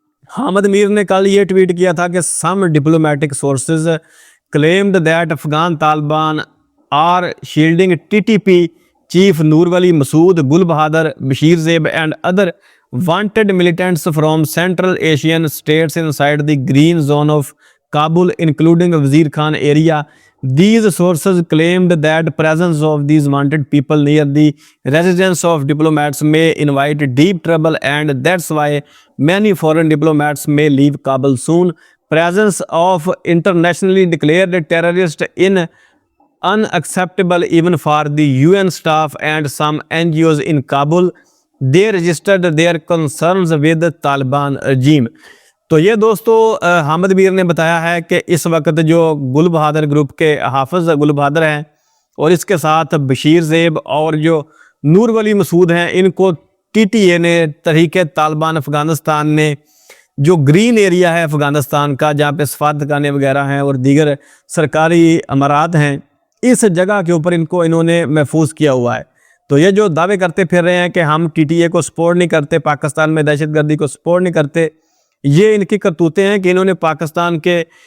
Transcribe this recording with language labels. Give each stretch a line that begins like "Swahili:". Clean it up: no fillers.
Urdu: حامد میر نے کل یہ ٹویٹ کیا تھا کہ
English: some diplomatic sources claimed that Afghan Taliban are shielding TTP chief Noor Wali Masood, Gul Bahadur, Bashir Zeb and other wanted militants from Central Asian states inside the green zone of Kabul, including Wazir Khan area. These sources claimed that presence of these wanted people near the residence of diplomats may invite deep trouble, and that's why many foreign diplomats may leave Kabul soon. Presence of internationally declared terrorists in unacceptable even for the UN staff and some NGOs in Kabul. They registered their concerns with the Taliban regime.
Urdu: تو یہ دوستو حامد میر نے بتایا ہے کہ اس وقت جو گل بہادر group کے حافظ گل بہادر ہیں، اور اس کے ساتھ بشیر زیب اور جو نور ولی مسعود ہیں، ان کو TTA نے، تحریک طالبان افغانستان نے، جو گرین ایریا ہے افغانستان کا جہاں پہ سفارتخانے وغیرہ ہیں اور دیگر سرکاری امارات ہیں، اس جگہ کے اوپر ان کو انہوں نے محفوظ کیا ہوا ہے۔ تو یہ جو دعوے کرتے پھر رہے ہیں کہ ہم TTA کو سپورٹ نہیں کرتے، پاکستان میں دہشت گردی کو سپورٹ نہیں کرتے، یہ ان کی کرتوتیں ہیں کہ انہوں نے پاکستان کے